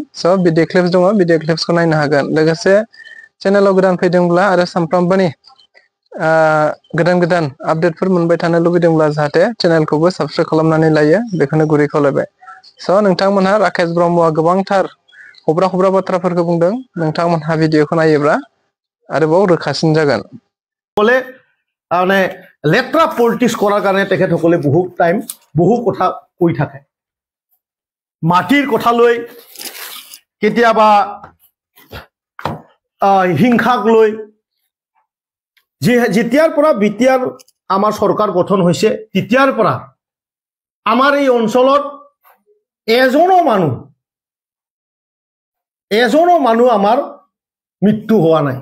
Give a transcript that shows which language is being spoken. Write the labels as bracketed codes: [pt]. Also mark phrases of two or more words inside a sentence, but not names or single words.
[brx] स' [en] video clips [brx] दङ, भिडिअ क्लिप्सखौ नायनो हागोन। लोगोसे चेनेलाव गोदान फैदोंब्ला आरो सानफ्रामबोनि गोदान गोदान आपडेटफोर मोनबाय थानो लुबैदोंब्ला जाहाथे चेनेलखौबो साबस्क्राइब खालामनानै लायो, बेखौनो गुरै खावलायबाय। स' नोंथांमोनहा राकेश ब्रह्मआ गोबांथार हब्रा बाथ्राफोरखौ बुंदों। नोंथांमोनहा भिडिअखौ नायोब्ला आरोबाव रोखासिन जागोन। [as] বলে মানে লেট্ৰা পলিটিক্স কৰাৰ কাৰণে তেখেতসকলে বহুত টাইম বহু কথা কৈ থাকে। মাটিৰ কথা লৈ কেতিয়াবা হিংসাক লৈ যেতিয়াৰ পৰা বিটিআৰ আমাৰ চৰকাৰ গঠন হৈছে তেতিয়াৰ পৰা আমাৰ এই অঞ্চলত এজনো মানুহ আমাৰ মৃত্যু হোৱা নাই।